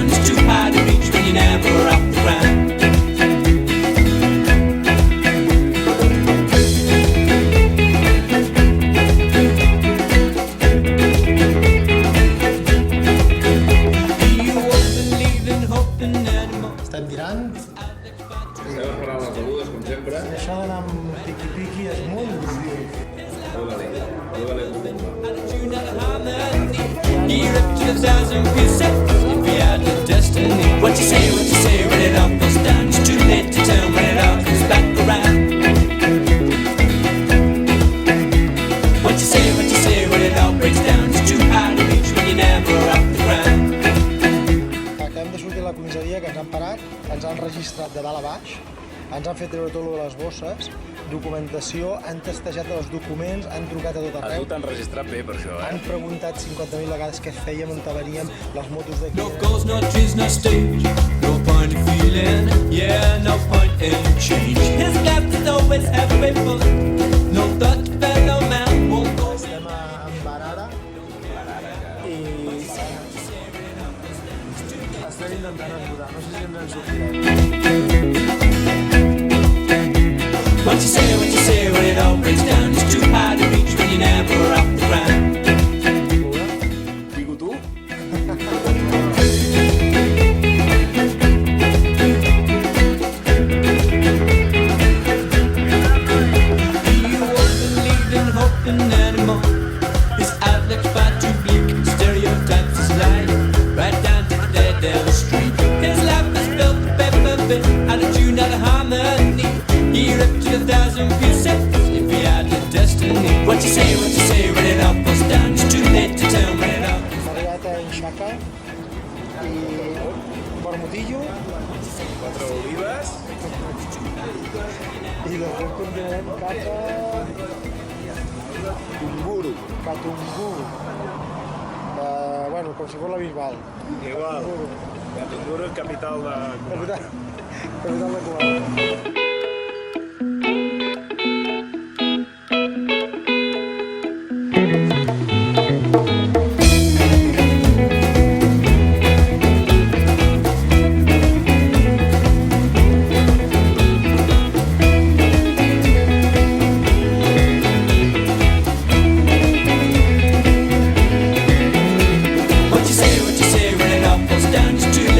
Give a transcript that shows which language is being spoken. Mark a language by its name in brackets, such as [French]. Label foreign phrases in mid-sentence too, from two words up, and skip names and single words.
[English] It's too high to reach when you're never off the ground. [Catalan] Estem tirant. Estem esperant les begudes, com sempre. I això d'anar amb piqui-piqui és molt il·lusió. [English] You're up to 1,000 pieces if you had a destiny. What you say when it all goes down? It's too late to tell when it all comes back around. What you say when it all breaks down? It's too high to reach when you're never off the ground. [Catalan] Acabem de sortir a la comissaria, que ens han parat, ens han registrat de dalt a baix, ens han fet treure tot el de les bosses, documentació, han testejat els documents, han trucat a tot A arreu. tu t'han registrat bé per això, Han preguntat 50.000 vegades què fèiem, on veníem, les motos d'aquí. [English] No goals, no trees, no stage. No point in feeling, yeah, no point in change. His life is always halfway full. No thought fellow man won't go. [Catalan] Estem a Barara i estem intentant ajudar, no sé si ens en sortirem. [English] What you say when it all breaks down? It's too high to reach when you're never off the ground. [Spanish] Digo tu? [English] You won't believe in hoping anymore. His outlook's far too bleak. Stereotypes his life right down to the dead end street. His life is built paper bit out of tune, out of harmony. He ripped to 1,000 pieces if he had a destiny. What you say when it all goes down? It's too late to tell when it all. [Catalan] Hem arribat a Inxaca i Bermutillo Quatre olives. i després continuarem cap a Tumburu. Katunguru. Bueno, com si fos la Bisbal. Igual. Tumburu és capital de... Capital de Kuala. [English] What you say when it all goes down?